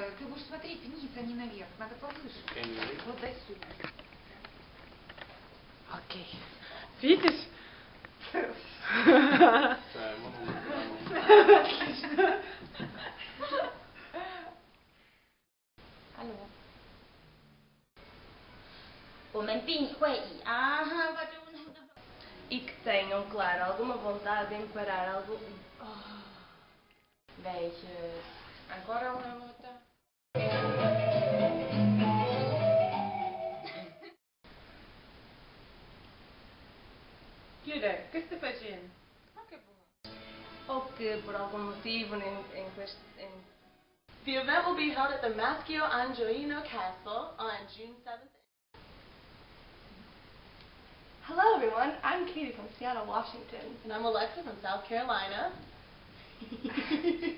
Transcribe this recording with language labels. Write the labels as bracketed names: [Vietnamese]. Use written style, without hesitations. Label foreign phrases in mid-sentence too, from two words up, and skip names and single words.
[Russian] Ты будешь смотреть вниз, а не наверх. Надо повыше. Вот дай сюда. Окей. Видишь? Отлично. [Portuguese] Alô? E que tenham, claro, alguma vontade em parar algo. Beijos. Agora uma outra. [Italian] Chiude, che stai facendo? Ma che buono. [Portuguese] Ou que por algum motivo [English] The event will be held at the Mascio Angiolino Castle on June 7th. Hello everyone, I'm Katie from Seattle, Washington. And I'm Alexa from South Carolina. And then?